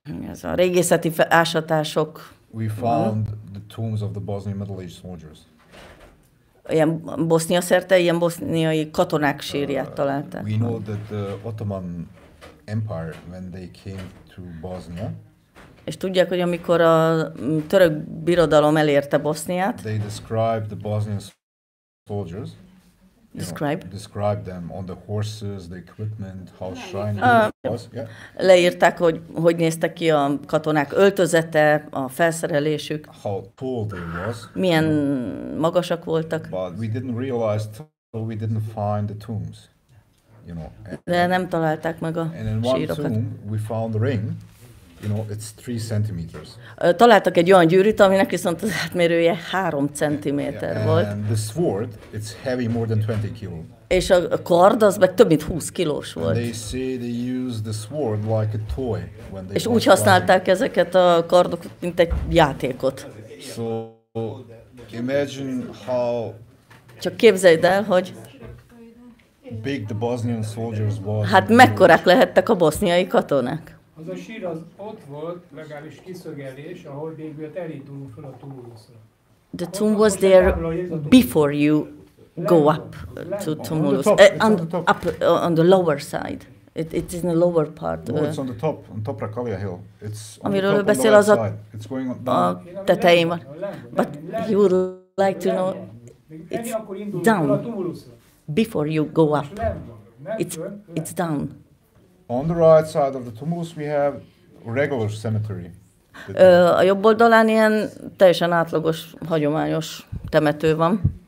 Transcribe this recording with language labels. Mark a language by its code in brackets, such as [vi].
[hu] ez a régészeti ásatások. [en] We found the tombs of the Bosnian Middle Age soldiers. [hu] Ilyen Bosznia szerte, ilyen boszniai katonák sírját találták. [en] We know that the Ottoman Empire, when they came to Bosnia, [hu] és tudják, hogy amikor a török birodalom elérte Boszniát, [en] they described the Bosnian soldiers. Describe them on the horses, the equipment, how shiny it was. Yeah. [hu] Leírták, hogy néztek ki a katonák öltözete, a felszerelésük. [en] How tall they was. [hu] Milyen magasak voltak. [en] But we didn't realize till we didn't find the tombs. you know. [hu] De nem találták meg a [en] and in one [hu] sírokat. [en] tomb we found a ring, you know, it's 3 centimeters. [hu] Találtak egy olyan gyűrűt, aminek viszont az átmérője 3 centiméter volt. [en] And the sword, it's heavy more than 20 kilo. [hu] És a kard az meg több mint 20 kilós volt. [en] And they say they use the sword like a toy when they. [hu] És úgy használták ezeket a kardokat, mint egy játékot. [en] So imagine how. [hu] Csak képzeld el, hogy [en] big the Bosnian soldiers was. [hu] Hát mekkorák lehettek a boszniai katonák? Az a sír az ott volt, legalábbis kiszögelés, ahol végül elindulunk fel a Tumuluszra. [en] The tomb was there before you go up to Tumulus, on the lower side. It is in the lower part. No, it's on top Rakalia Hill. It's on [hu] amiről [en] the top, [hu] beszél, az [en] it's going [hu] a tetején van. [en] But he would like to know, it's down before you go up. It's down. On the right side of the tumulus we have a regular cemetery. [hu] A jobb oldalán ilyen teljesen átlagos, hagyományos temető van.